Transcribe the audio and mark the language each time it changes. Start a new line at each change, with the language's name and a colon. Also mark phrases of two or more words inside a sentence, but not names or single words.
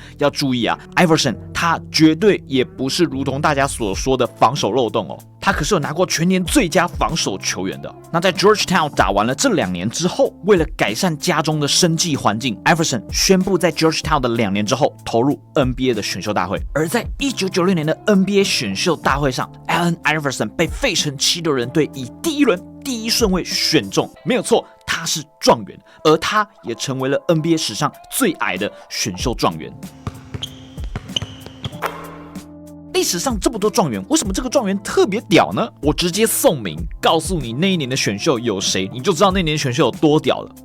Chinese: 要注意啊 ，Iverson 他絕對也不是如同大家所說的防守漏洞哦，他可是有拿過全年最佳防守球員的。那在 Georgetown 打完了這2年之後，為了改善家中的生計環境， Iverson 宣布在 Georgetown 的2年之後投入 NBA 的選秀大會。而在1996年的 NBA 選秀大會上， Allen Iverson 被費城七六人隊以第1輪第1順位選中，沒有錯，他是狀元，而他也成為了 NBA 史上最矮的選秀狀元。歷史上這麼多狀元，為什麼這個狀元特別屌呢？我直接送名，告訴你那一年的選秀有誰，你就知道那年的選秀有多屌了。